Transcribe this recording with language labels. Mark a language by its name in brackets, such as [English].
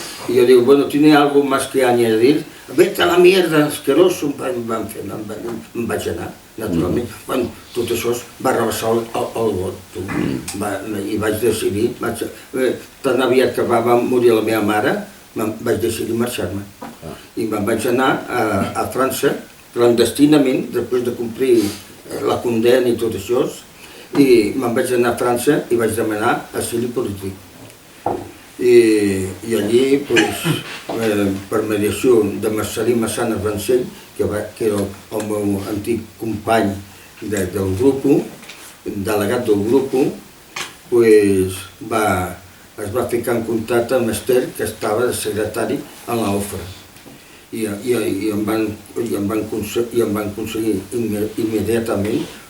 [Catalan] I jo dic, [Spanish] bueno, ¿tiene algo más que añadir? Vete a la mierda, asqueroso, [Catalan] em vaig anar, naturalment. Bueno, tot això va rebassar el got, i vaig decidir, tan aviat que va morir la meva mare, vaig decidir marxar-me. I me'n vaig anar a França, clandestinament, després de complir la condemna i tot això, i me'n vaig anar a França i vaig demanar asili polític. I allí, per mediació de Marcelí Massana Rancell, que era el meu antic company del grup, delegat del grup, es va ficar en contacte amb Esther, que estava de secretari a l'OFRA. I em van aconseguir immediatament